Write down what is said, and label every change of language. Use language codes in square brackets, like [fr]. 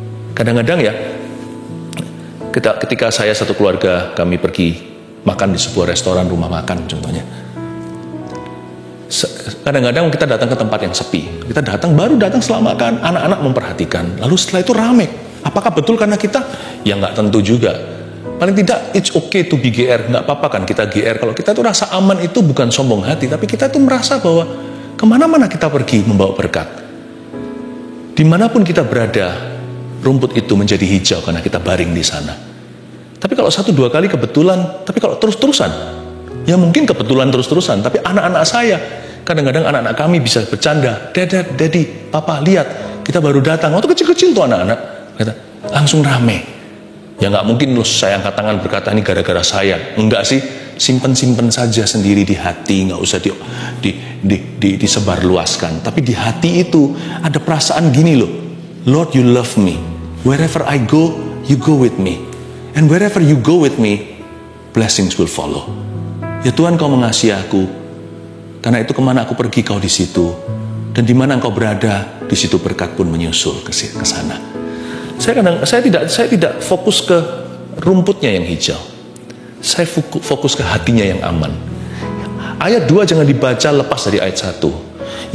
[id] Kadang-kadang ya, ketika saya satu keluarga, kami pergi makan di sebuah restoran, rumah makan contohnya. Kadang-kadang kita datang ke tempat yang sepi. Kita baru datang setelah makan, anak-anak memperhatikan. Lalu setelah itu rame. Apakah betul karena kita? Ya nggak tentu juga. Paling tidak, [en] it's okay to be GR. [id] Nggak apa-apa kan kita GR. Kalau kita tuh rasa aman itu bukan sombong hati, tapi kita tuh merasa bahwa kemana-mana kita pergi membawa berkat. Dimanapun kita berada, rumput itu menjadi hijau karena kita baring di sana. Tapi kalau 1-2 kali kebetulan, tapi kalau terus-terusan, ya mungkin kebetulan terus-terusan. Tapi anak-anak saya, kadang-kadang anak-anak kami bisa bercanda, Dad, Daddy, Papa, lihat, kita baru datang. Waktu kecil-kecil tuh anak-anak, langsung rame. Ya nggak mungkin loh saya angkat tangan berkata ini gara-gara saya. Enggak sih, simpen saja sendiri di hati, nggak usah disebarluaskan. Tapi di hati itu ada perasaan gini loh, [en] Lord, you love me. Wherever I go, you go with me. And wherever you go with me, blessings will follow. [id] Ya Tuhan, kau mengasihi aku. Karena itu kemana aku pergi, kau di situ. Dan di mana engkau berada, di situ berkat pun menyusul ke sana. Saya tidak fokus ke rumputnya yang hijau. Saya fokus ke hatinya yang aman. Ayat 2 jangan dibaca lepas dari ayat 1.